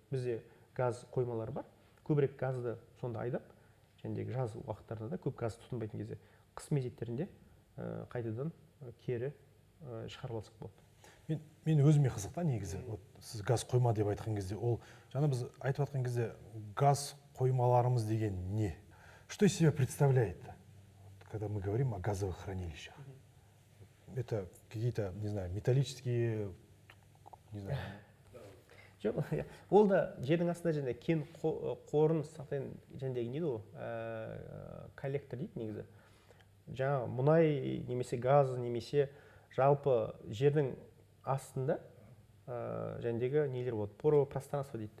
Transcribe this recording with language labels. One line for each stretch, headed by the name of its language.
Kazakh: Бізде газ қоймалары бар. Көбірек газды сонда айдап, жәндегі жаз уақыттарында да көп газ тұтынбайтын кезде қыс мезеттерінде қайтадан кері шығарып алсақ болады. Мен өзіме қызық та негізі. Вот сіз газ қойма деп айтқан кезде, ол жаңа біз айтып жатқан кезде газ қоймаларымыз деген не?
Russian: Что из себя представляет, когда мы говорим о газовых хранилищах? Это какие-то, не знаю, металлические, не знаю.
Kazakh: Жоқ, ол да жердің астында және кен қорын сақтайтын жәндегі не ол коллектор дейді негізі. Жаңа мұнай немесе газ немесе жалпы жердің астында жәндегі нелер болады, поровое пространство дейді.